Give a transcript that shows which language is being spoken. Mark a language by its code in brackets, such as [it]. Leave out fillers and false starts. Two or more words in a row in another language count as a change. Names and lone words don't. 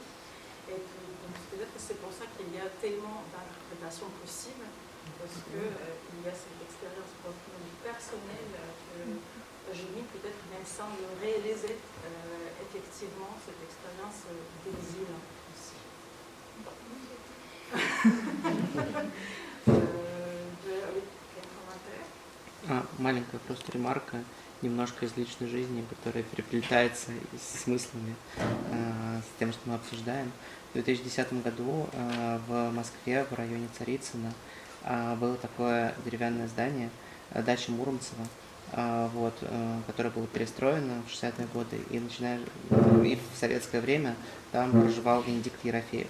[fr] Et puis peut-être que c'est pour ça qu'il y a tellement d'interprétations possibles, parce qu'il y a cette expérience personnelle que j'ai mis peut-être même sans le réaliser, effectivement, cette expérience d'exil aussi. [ru] Маленькая просто ремарка, немножко из личной жизни, которая переплетается с смыслами, с тем, что мы обсуждаем. В 2010 году в Москве, в районе Царицына, было такое деревянное здание, дача Муромцева, которое было перестроено в 60-е годы, и в советское время там проживал Венедикт Ерофеев.